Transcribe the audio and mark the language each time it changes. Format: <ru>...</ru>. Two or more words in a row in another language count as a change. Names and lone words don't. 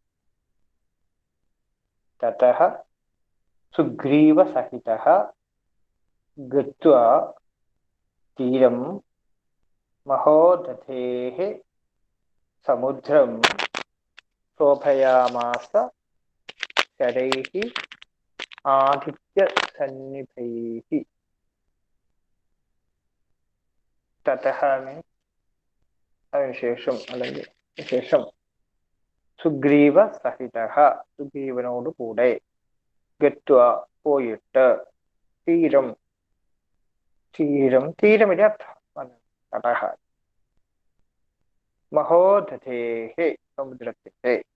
<sa>ततः सुग्रीवसहितः गत्वा तीरं महोदधेः समुद्रं शोभयामास शरैः आदित्यसन्निभैः. ततः विशेषം</sa> <ml>അല്ലെങ്കിൽ വിശേഷം സുഗ്രീവസഹിതഃ സുഗ്രീവനോട് കൂടെ ഗത്വ പോയിട്ട് തീരം തീരമിതി അർത്ഥം തടഹ മഹോദധേഃ സമുദ്രത്തിന്റെ</ml>